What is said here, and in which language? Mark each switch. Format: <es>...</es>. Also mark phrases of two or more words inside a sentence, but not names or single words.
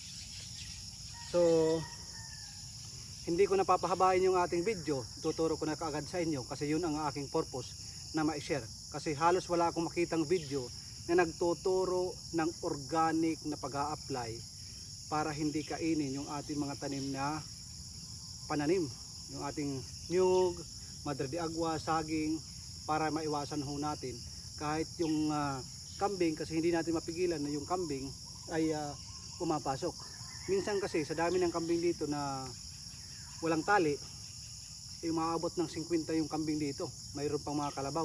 <tl>So hindi ko napapahabain yung ating video, tuturo ko na kaagad sa inyo kasi yun ang aking purpose na ma-share. Kasi halos wala akong makitang video na nagtuturo ng organic na pag-a-apply para hindi kainin yung ating mga tanim na pananim, yung ating nyug, madre de agua, saging, para maiwasan ho natin kahit yung kambing, kasi hindi natin mapigilan na yung kambing ay pumapasok. Minsan kasi sa dami ng kambing dito na walang tali, umaabot ng 50 yung kambing dito, mayroon pang mga kalabaw.</tl>